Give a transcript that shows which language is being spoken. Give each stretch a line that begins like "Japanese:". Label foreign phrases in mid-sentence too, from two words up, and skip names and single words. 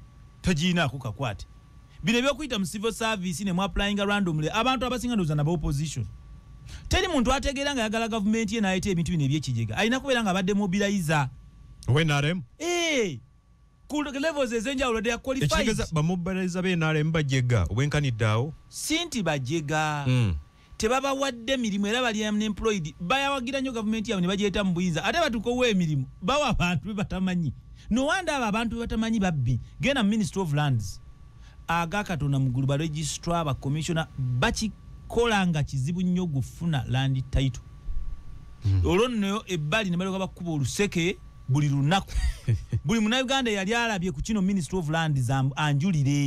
Ganda: Tagiinaako kakwate. Bino ebyokuyita mu
English: civil service
Ganda: ne mu
English: applying randomly
Ganda: abantu abasinga ndowooza nabo opposition. Teri muntu ategeera nga yagala gavumenti ye n'ayita ebintu bino eby'ekigega. Alina kubeera nga abadde mobilizer. NRM? Ku levels ezenjawulo
English: they are qualified.
Ganda: Ekitegeeza bamobilizer be NRM bajega obwenkaniddeawo? Sinti bajega. Tebabawadde emirimu era bali unemployed. Bayawagira nnyo gavumenti yaabwe ne bagyeta mu buyinza. Ate batukowa emirimu bawa abantu be batamanyi.
English: No wonder
Ganda: abo abantu be batamanyi babbi. Genda mu Ministry of Lands. Aga Katonda mugulu ba registrar ba commissioner bakikolanga kizibu nnyo gufuna
English: land title.
Ganda: Olwo nno ebbali ne balyoka bakuba oluseke buli lunaku. Buli Munnayuganda yali alabye ku kino Ministry of Lands anjulire.